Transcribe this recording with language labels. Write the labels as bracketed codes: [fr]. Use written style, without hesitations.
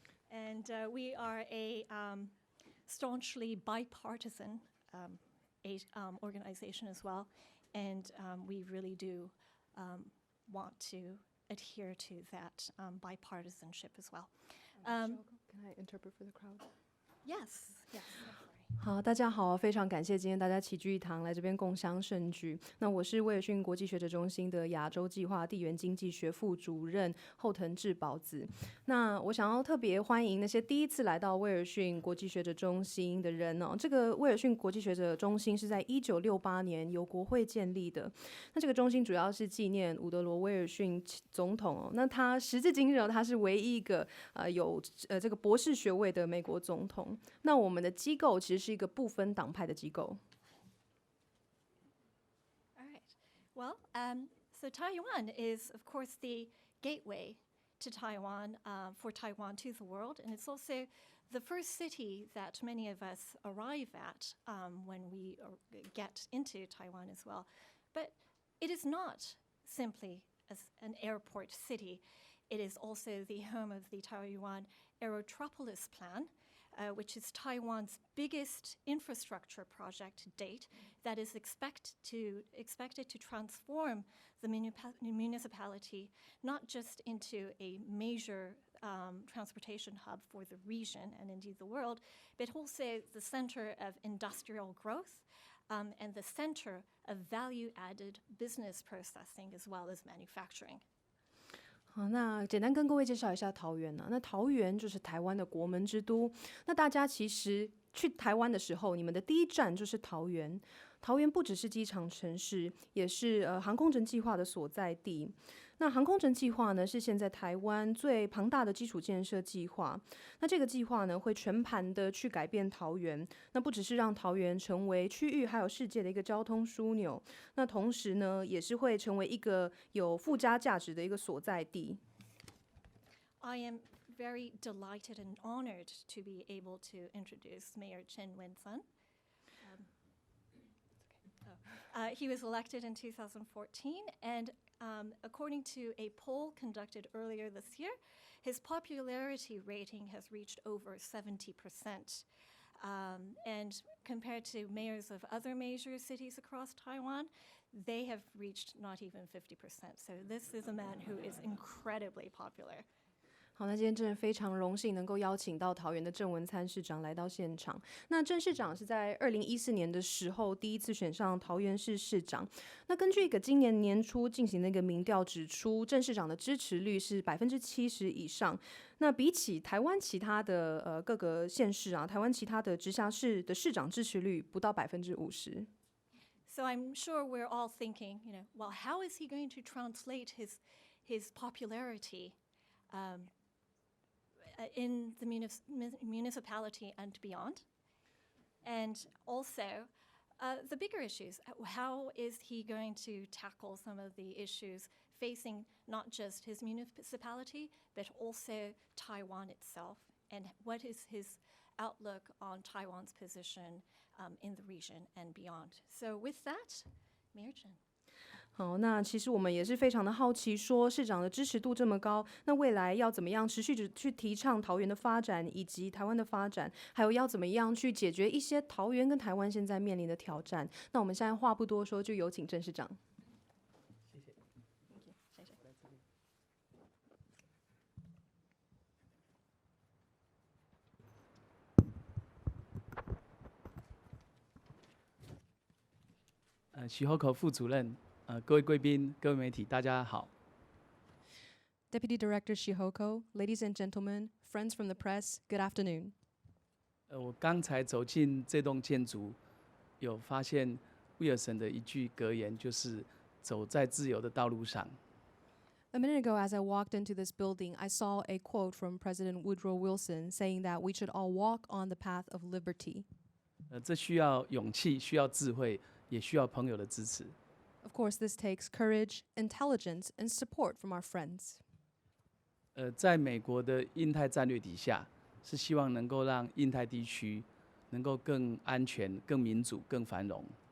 [en] And we are a staunchly bipartisan organization as well, and we really do want to adhere to that bipartisanship as well. Can I interpret for the crowd? Yes, yes. [zh] 好，大家好，非常感谢今天大家齐聚一堂来这边共襄盛举。那我是威尔逊国际学者中心的亚洲计划地缘经济学副主任后藤智保子。那我想要特别欢迎那些第一次来到威尔逊国际学者中心的人哦。这个威尔逊国际学者中心是在1968年由国会建立的。那这个中心主要是纪念伍德罗·威尔逊总统哦。那他时至今日他是唯一一个有这个博士学位的美国总统。那我们的机构其实是一个不分党派的机构。 [en] All right. Well, so Taiwan is, of course, the gateway to Taiwan, for Taiwan to the world, and it's also the first city that many of us arrive at when we get into Taiwan as well. But it is not simply an airport city. It is also the home of the Taoyuan Aerotropolis Plan, which is Taiwan's biggest infrastructure project to date that is expected to transform the municipality not just into a major transportation hub for the region and indeed the world, but also the center of industrial growth and the center of value-added business processing as well as manufacturing. [zh] 好，那简单跟各位介绍一下桃园。那桃园就是台湾的国门之都。那大家其实去台湾的时候，你们的第一站就是桃园。桃园不只是机场城市，也是航空城计划的所在地。那航空城计划呢，是现在台湾最庞大的基础建设计划。那这个计划呢，会全盘的去改变桃园。那不只是让桃园成为区域还有世界的一个交通枢纽，那同时呢，也是会成为一个有附加价值的一个所在地。 [en] I am very delighted and honored to be able to introduce Mayor Cheng Wen-tsan. He was elected in 2014, and according to a poll conducted earlier this year, his popularity rating has reached over 70%. And compared to mayors of other major cities across Taiwan, they have reached not even 50%. So this is a man who is incredibly popular. [zh] 好，那今天真的非常荣幸能够邀请到桃园的郑文灿市长来到现场。那郑市长是在2014年的时候第一次选上桃园市市长。那根据一个今年年初进行的一个民调指出，郑市长的支持率是70%以上。那比起台湾其他的各个县市啊，台湾其他的直辖市的市长支持率不到50%。 [en] So I'm sure we're all thinking, well, how is he going to translate his popularity in the municipality and beyond? And also, the bigger issues, how is he going to tackle some of the issues facing not just his municipality, but also Taiwan itself? And what is his outlook on Taiwan's position in the region and beyond? So with that, Mayor Chen. [zh] 好，那其实我们也是非常的好奇，说市长的支持度这么高，那未来要怎么样持续去提倡桃园的发展，以及台湾的发展，还有要怎么样去解决一些桃园跟台湾现在面临的挑战？那我们现在话不多说，就有请郑市长。谢谢。谢谢。徐厚口副主任，各位贵宾、各位媒体，大家好。 [en] Deputy Director Shihoko, ladies and gentlemen, friends from the press, good afternoon. [zh] 我刚才走进这栋建筑，有发现威尔森的一句格言，就是“走在自由的道路上”。 [en] A minute ago, as I walked into this building, I saw a quote from President Woodrow Wilson saying that we should all walk on the path of liberty. [zh] 这需要勇气，需要智慧，也需要朋友的支持。 [en] Of course, this takes courage, intelligence, and support from our friends. [zh] 在美国的印太战略底下，是希望能够让印太地区能够更安全、更民主、更繁荣。